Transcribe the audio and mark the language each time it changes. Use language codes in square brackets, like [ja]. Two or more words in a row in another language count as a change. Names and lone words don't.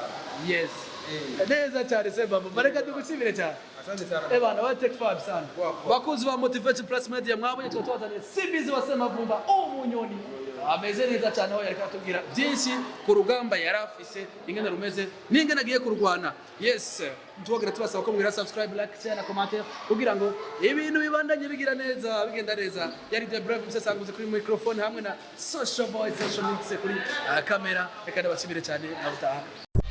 [rn] yes neza cyane SEMAVUMBA reka tugushimire cyane bana ba Take 5 sana bakuzi ba Motivation Plus Media mwabonye twatwazaniye SIMBIZI wa SEMAVUMBA umunyoni ameze neza cyane aho yareka tubwira byinshi ku rugamba yarafise ingene rumeze n'ingene agiye kurwana yes tubagira tubasaba ko mwira [en] subscribe like share [rn] na commentaire kugira ngo ibintu bibandanye bigira neza bigenda neza yari the brave musesanguze kuri microphone hamwe na social boy social mix kuri kamera reka ndabashimire cyane na utaha